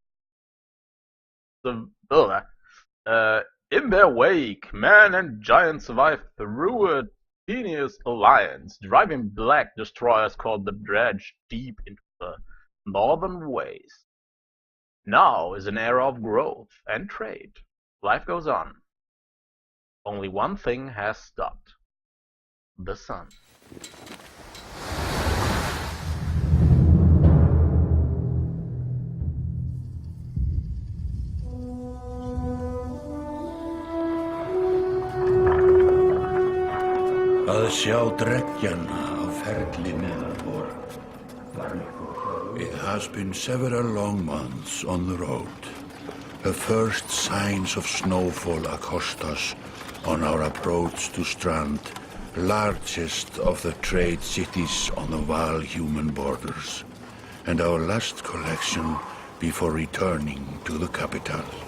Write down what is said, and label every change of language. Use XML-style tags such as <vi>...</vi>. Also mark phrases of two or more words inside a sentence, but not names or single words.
<en>In their wake, man and giant survive through a tenuous alliance, driving black destroyers called the Dredge deep into the northern waste. Now is an era of growth and trade. Life goes on. Only one thing has stopped. The sun.</en> <is>Að sjá dreggjana á ferli neðanbor.</is> <en>It has been several long months on the road. The first signs of snowfall accost us on our approach to Strand, largest of the trade cities on the Val-human borders, and our last collection before returning to the capital.</en>